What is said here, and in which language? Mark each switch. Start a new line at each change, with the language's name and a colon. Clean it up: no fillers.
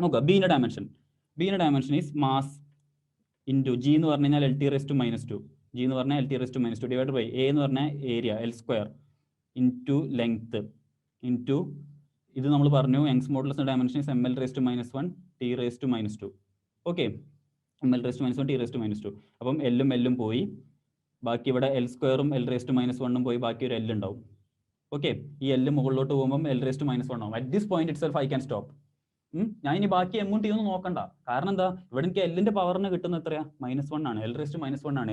Malayalam: ബിന്റെ
English: dimension is mass into g
Malayalam: എന്ന് പറഞ്ഞു കഴിഞ്ഞാൽ L T raise to -2. G എന്ന് പറഞ്ഞാൽ L T raise to -2 divide by A എന്ന് പറഞ്ഞാൽ area L square into length into ഇത് നമ്മൾ പറഞ്ഞു Young's modulus dimension is
English: ml raised to -1 t raised to -2. Okay, ml raised to -1 t raised to -2.
Malayalam: അപ്പം എല്ലും പോയി, ബാക്കി ഇവിടെ എൽ സ്ക്വയറും എൽ raised to -1 പോയി, ബാക്കി ഒരു എൽ ഉണ്ടാവും. ഓക്കെ, ഈ എല്ല് മുകളിലോട്ട് പോകുമ്പോൾ എൽ raised to -1 ആവും.
English: At this point itself I can stop.
Malayalam: ഞാൻ ഇനി ബാക്കി എമ്മും ടി ഒന്നും നോക്കണ്ട. കാരണം എന്താ? ഇവിടെ എനിക്ക് എല്ലിന്റെ പവറിന് കിട്ടുന്ന എത്രയാ? -1 ആണ്. എൽ raised to -1 ആണ്.